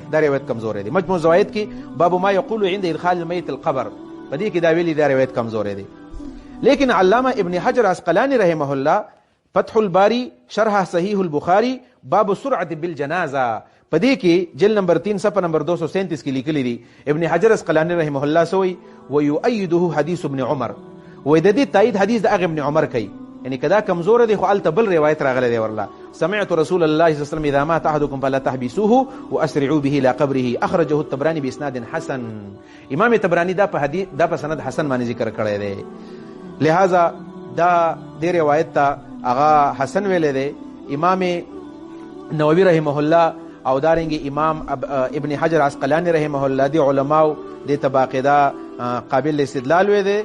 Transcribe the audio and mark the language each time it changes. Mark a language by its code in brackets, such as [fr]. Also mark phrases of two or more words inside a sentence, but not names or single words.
[ps] دا روایت کمزور دی. مجموع الزوائد کې [ar] باب ما يقول عند ادخال الميت القبر [ps] په دې کې دا ویلي دا روایت کمزور دی. لیکن علامه ابن حجر عسقلاني رحمه الله فتح الباري شرح صحيح البخاري باب سرعه بالجنازه په دې کې جلد نمبر 3 صفحه نمبر 237 کې لیکلي دي. ابن حجر عسقلاني رحمه الله سوی [ar] ويؤيده حديث ابن عمر، [ps] و د دې تایید حدیث د هغه ابن عمر کوي. یعنی کدا کمزور دی خو الته بل روایت راغلی دی ورله [ar] سمعت رسول الله صلی الله علیه وسلم اذا مات احدكم فلا تحبسوه واسرعوا به الى قبره اخرجه الطبراني باسناد حسن. [ps] امام طبراني دا په حدیث دا په سند حسن باندې ذکر کړی دی. لہذا دا د روایت ته هغه حسن ویل دی. امام نووي رحمه الله او دارنګ امام ابن حجر عسقلاني رحمه الله دی علماء د تباقدا قابل استدلال وې دی.